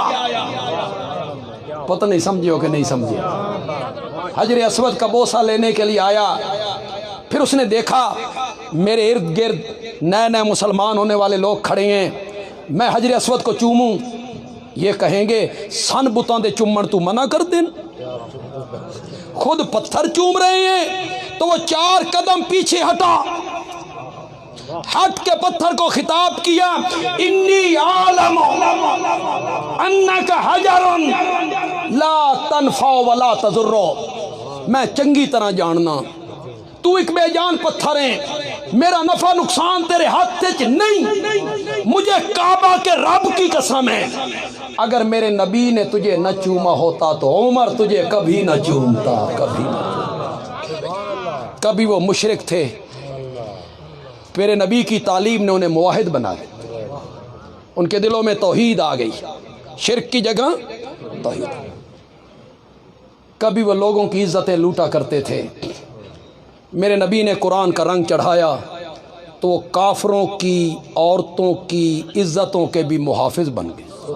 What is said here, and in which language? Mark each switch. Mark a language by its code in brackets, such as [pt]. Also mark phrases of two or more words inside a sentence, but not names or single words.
[ur] پتہ نہیں سمجھے ہو کہ نہیں سمجھے؟ حجر اسود کا بوسہ لینے کے لیے آیا، پھر اس نے دیکھا میرے ارد گرد نئے نئے مسلمان ہونے والے لوگ کھڑے ہیں، میں حجر اسود کو چوموں، یہ کہیں گے [pa] سن بتاں دے چومن تو منع کر دین، [ur] خود پتھر چوم رہے ہیں۔ تو وہ 4 قدم پیچھے ہٹا، ہٹ کے پتھر کو خطاب کیا، [ar] انی عالم انک حجر لا تنفع ولا تضر، [pa] میں چنگی طرح جاننا [ur] تو ایک بے جان پتھر ہیں، میرا نفع نقصان تیرے ہاتھ سے نہیں، مجھے کعبہ کے رب کی قسم ہے اگر میرے نبی نے تجھے نہ چوما ہوتا تو عمر تجھے کبھی نہ چومتا، کبھی نہ چومتا۔ کبھی وہ مشرک تھے، میرے نبی کی تعلیم نے انہیں موحد بنا دیا، ان کے دلوں میں توحید آ گئی، شرک کی جگہ توحید. کبھی وہ لوگوں کی عزتیں لوٹا کرتے تھے، میرے نبی نے قرآن کا رنگ چڑھایا تو وہ کافروں کی عورتوں کی عزتوں کے بھی محافظ بن گئے.